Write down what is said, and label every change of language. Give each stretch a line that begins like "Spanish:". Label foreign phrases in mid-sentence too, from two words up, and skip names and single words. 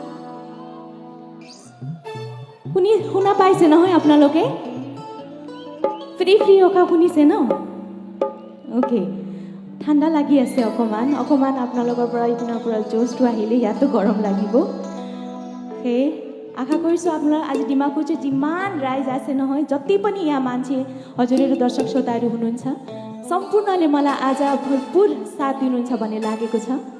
Assamese: শুনা পাইছে নহয় আপোনালোকে ফ্ৰী ফ্ৰী ওখা শুনিছে ন অ'কে ঠাণ্ডা লাগি আছে অকণমান আপোনালোকৰ পৰা ইপিনৰ পৰা জোচটো আহিলে ইয়াতো গৰম লাগিব সেই আশা কৰিছোঁ আপোনাৰ আজি ডিমাকুচি যিমান राइज আছে নহয়
Nepali: जति पनि यहाँ मान्छे हजुरहरू दर्शक श्रोताहरू हुनुहुन्छ सम्पूर्णले मलाई आज भरपुर साथ दिनुहुन्छ भन्ने लागेको छ